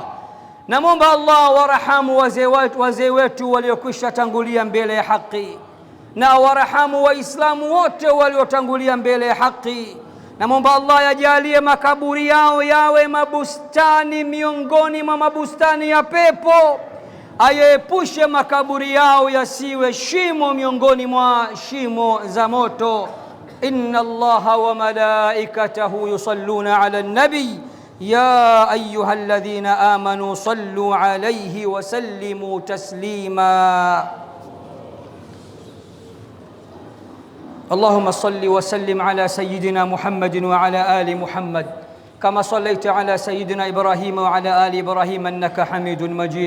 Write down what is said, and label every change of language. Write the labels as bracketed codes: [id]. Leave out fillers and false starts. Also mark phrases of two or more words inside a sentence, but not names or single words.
[sw] Namuomba Allah warahamu wazee wetu waliokwisha tangulia mbele ya haki, na warahamu waislamu wote waliotangulia mbele ya haki. Namuomba Allah yajalie makaburi yao yawe mabustani miongoni mwa mabustani ya pepo. Ayaepushe makaburi yao yasiwe shimo miongoni mwa shimo za moto. [ar] إن الله وملائكته يصلون على النبي يا أيها الذين آمنوا صلوا عليه وسلموا تسليما. اللهم صل وسلم على سيدنا محمد وعلى آل محمد كما صليت على سيدنا إبراهيم وعلى آل إبراهيم إنك حميد مجيد.